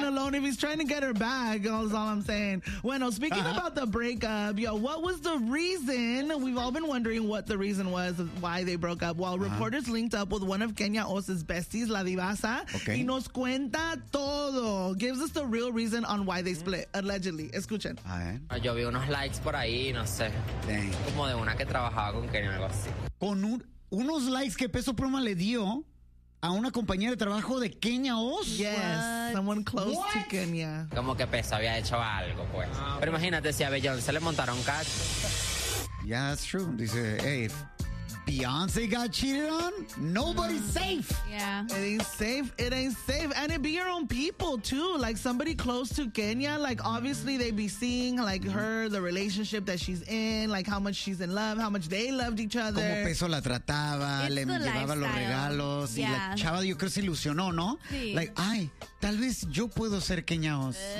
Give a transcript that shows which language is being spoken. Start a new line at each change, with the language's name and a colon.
English: If he's trying to get her back, that's all I'm saying.
Spanish: Bueno,
English: speaking about the breakup, yo, what was the reason? We've all been wondering what the reason was why they broke up. Well, reporters linked up with one of Kenya Os's besties, La Divaza,
Spanish: y nos cuenta todo.
English: Gives us the real reason on why they split, allegedly.
Spanish: Escuchen. A ver. Yo vi unos likes por ahí, no sé. Dang. Como de una que trabajaba con Kenya, algo así. Con unos likes que Peso Pluma le dio a una compañera de trabajo de Kenya Os.
English: Yes. What? Someone close to Kenya.
Spanish: Como que Peso había hecho algo, pues. Pero imagínate si a Beyoncé le montaron cacho.
English: Yeah, that's true. Dice, hey, if Beyoncé got cheated on, nobody's safe. Yeah. It ain't safe. And it be your own people, too. Like, somebody close to Kenya, like, obviously they be seeing, like, her, the relationship that she's in, like, how much she's in love, how much they loved each other.
Spanish: Como Peso la trataba, it's le llevaba lifestyle. Los regalos. Yeah. Y la chava, yo creo, se ilusionó, ¿no? Sí. Like, ay, tal vez yo puedo ser Kenya Os.